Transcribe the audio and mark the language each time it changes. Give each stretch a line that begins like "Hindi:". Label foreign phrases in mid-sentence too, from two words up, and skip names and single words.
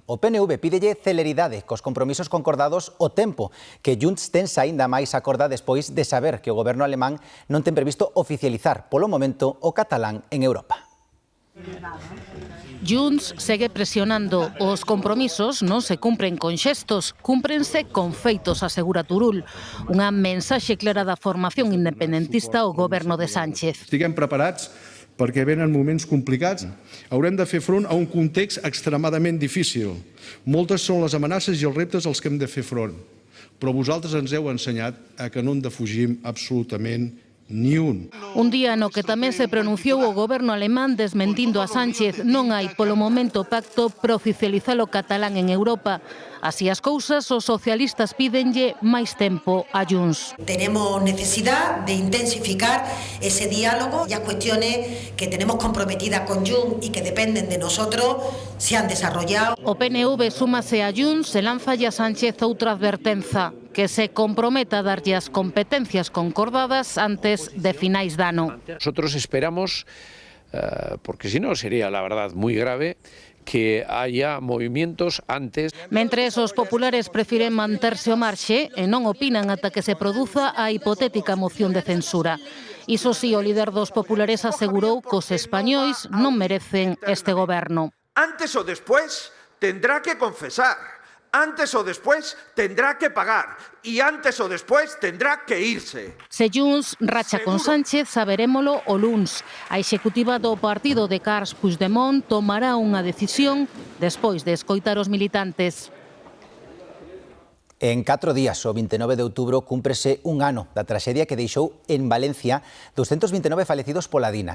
Galician: O PNV pídelle celeridade cos compromisos concordados o tempo que Junts ten aínda máis acorda despois de saber que o goberno alemán non ten previsto oficializar polo momento o catalán en Europa. Junts segue presionando. Os compromisos non se cumpren con xestos, cúmprense con feitos, asegura Turull. Unha mensaxe clara da formación independentista ao goberno de Sánchez.
Catalan: Estiguem preparats perquè venen moments complicats. Haurem de fer front a un context extremadament difícil. Moltes són les amenaces i els reptes als que hem de fer front. Però vosaltres ens heu ensenyat a que no en defugim absolutament ni un.
Galician: Un día no que tamén se pronunciou o goberno alemán desmentindo a Sánchez. Non hai polo momento pacto para oficializar o catalán en Europa. Así as cousas, os socialistas pídenlle máis tempo a Junts.
Spanish: Tenemos necesidad de intensificar ese diálogo y las cuestiones que tenemos comprometidas con Junts y que dependen de nosotros se han desarrollado.
Galician: O PNV súmase a Junts e lanzalle a Sánchez outra advertenza, que se comprometa a darlle as competencias concordadas antes de finais de ano.
Spanish: Nosotros esperamos, porque si no sería la verdad muy grave, que haya movimientos antes.
Galician: Mentres os populares prefiren manterse ao marxe e non opinan ata que se produza a hipotética moción de censura. Iso si, o líder dos populares asegurou que os españois non merecen este goberno.
Spanish: Antes o después tendrá que confesar. Antes o después tendrá que pagar y antes o después tendrá que irse.
Galician: Se Junts racha con Sánchez, saberémolo o luns. A executiva do partido de Carles Puigdemont tomará unha decisión despois de escoitar os militantes. En 4 días, o 29 de outubro, cúmprese un ano da traxedia que deixou en Valencia 229 falecidos pola Dina.